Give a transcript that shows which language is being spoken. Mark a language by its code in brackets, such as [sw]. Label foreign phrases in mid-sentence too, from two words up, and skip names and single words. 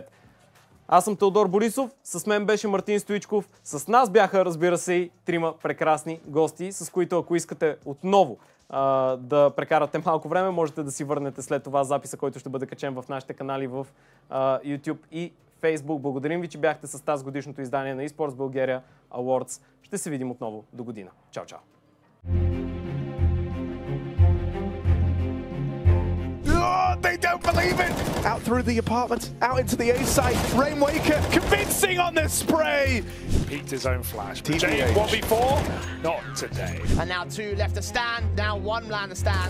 [bg] Аз съм Теодор Борисов, с мен беше Мартин Стоичков, с нас бяха, разбира се, и трима прекрасни гости, с които, ако искате отново да прекарате малко време, можете да си върнете след това записа, който ще бъде качен в нашите канали в YouTube и Facebook. Благодарим ви, че бяхте с тази годишното издание на eSports Bulgaria Awards. Ще се видим отново до година. Чао, чао! [en] They don't believe it! Out through the apartment, out into the A side. Rain Waker convincing on this spray! Peeked his own flash. TJ 1v4? Not today. And now two left to stand, now one man to stand.